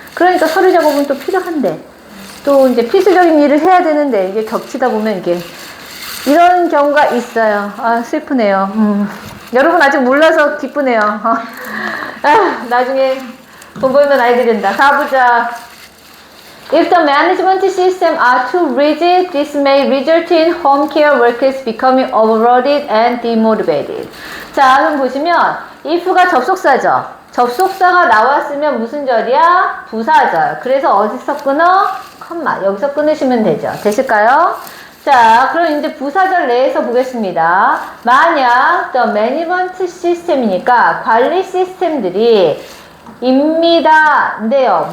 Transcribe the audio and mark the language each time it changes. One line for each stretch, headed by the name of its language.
Korean: 그러니까 서류 작업은 또 필요한데 또 이제 필수적인 일을 해야 되는데 이게 겹치다 보면 이게 이런 경우가 있어요. 슬프네요. 여러분 아직 몰라서 기쁘네요. 나중에 돈 벌면 알게 된다. 가보자.
English: If the management system are too rigid, this may result in home care workers becoming overloaded and demotivated.
Korean: 자, 그럼 보시면 if가 접속사죠. 접속사가 나왔으면 무슨 절이야? 부사절. 그래서 어디서 끊어? 컴마. 여기서 끊으시면 되죠. 되실까요? 자, 그럼 이제 부사절 내에서 보겠습니다. 만약 the management system이니까 관리 시스템들이 입니다인데요.